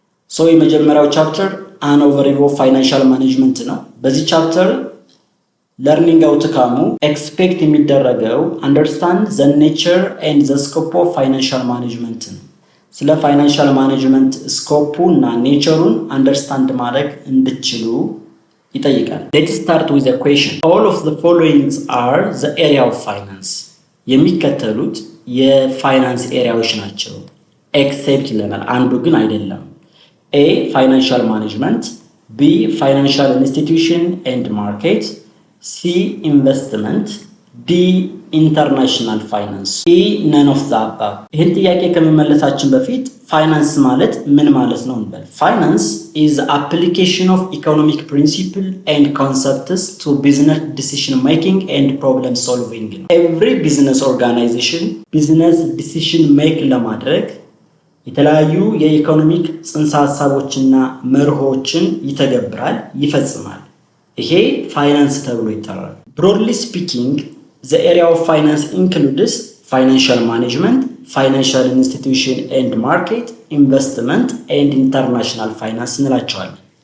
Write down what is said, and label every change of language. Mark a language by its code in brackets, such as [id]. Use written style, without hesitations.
[am] የመጀመሪያው ቻፕተር አን ኦቨርቪው ኦፍ ፋይናንሻል ማኔጅመንት ነው። በዚህ ቻፕተር ለርኒንግ አውትካሙ ኤክስፔክት የሚደረገው አንደርስታንድ ዘ ኔቸር ኤንድ ዘ ስኮፕ ኦፍ ፋይናንሻል ማኔጅመንት ነው። ስለ ፋይናንሻል ማኔጅመንት ስኮፑ እና ኔቸሩን አንደርስታንድ ማድረግ እንድትችሉ ይጠይቃል። [en] ሌትስ ስታርት ዊዝ a question. All of the following are the area of finance. [am] የሚከተሉት የፋይናንስ ኤሪያዎች ናቸው ኤክሴፕት ይለናል፣ አንዱ ግን አይደለም። [en] A. Financial management. B. Financial institution and market. C. Investment. D. International finance. E. None of the above. [am] ይህን ጥያቄ ከመመለሳችን በፊት ፋይናንስ ማለት ምን ማለት ነው እንበል። [en] ፋይናንስ is the application of economic principle and concepts to business decision making and problem solving. Every business organization business decision make [am] ለማድረግ የተለያዩ የኢኮኖሚክ ጽንሰ ሐሳቦችና መርሆችን ይተገብራል፣ ይፈጽማል። ይሄ ፋይናንስ ተብሎ ይጠራል። [en] Broadly speaking, the area of finance includes financial management, financial institution and market, investment and international finance [am] እንላቸዋለን።